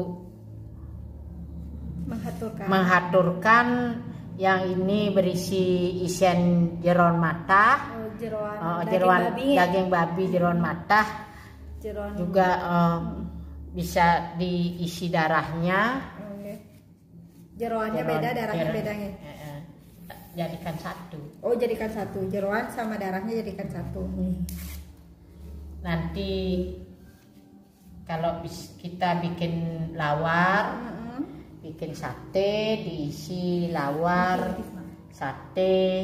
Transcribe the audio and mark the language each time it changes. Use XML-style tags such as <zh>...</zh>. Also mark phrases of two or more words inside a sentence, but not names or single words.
<id>Menghaturkan yang ini berisi isian jeroan matah, jeroan daging babi jeroan matah, jeroan juga bisa diisi darahnya. Jeroannya beda, darahnya bedanya. Jadikan satu. Oh, jadikan satu. Jeroan sama darahnya jadikan satu. Nanti kalau kita bikin lawar, bikin sate, diisi lawar, sate.</id>